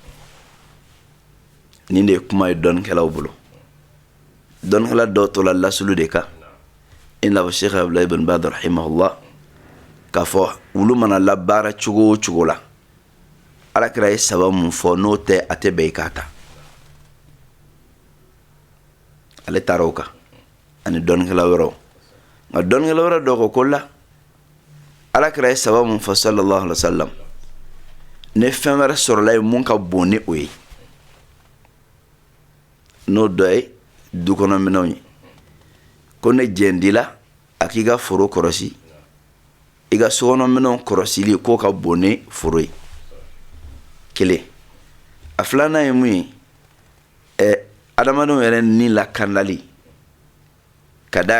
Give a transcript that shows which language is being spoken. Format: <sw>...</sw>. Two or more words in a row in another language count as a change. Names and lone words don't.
<bm>nin de ye kuma ye dɔnnikɛlaw bolo dɔnnikɛla dɔw tola lasulu de kan i n'a fɔ Sheikh Abdulaziz bin Baz rahimahullah k'a fɔ wulu mana labaara cogo o cogo la alakira ye saba mun fɔ n'o tɛ a tɛ bɛn i k'a ta ale taara o kan ani dɔnnikɛla wɛrɛw nka dɔnnikɛla wɛrɛ dɔ ko la alakira ye saba mun fɔ</bm> <ar>صلى الله عليه وسلم</ar> <bm>ne fɛn wɛrɛ sɔrɔla ye mun ka bon ni o ye n'o dɔ ye dukɔnɔminɛnw ye ko ne jɛndila a k'i ka foro kɔrɔsi i ka sokɔnɔminɛnw kɔrɔsili k'o ka bon ni foro ye kelen a filanan ye mun ye adamadenw yɛrɛ ni lakanali ka d'a</bm>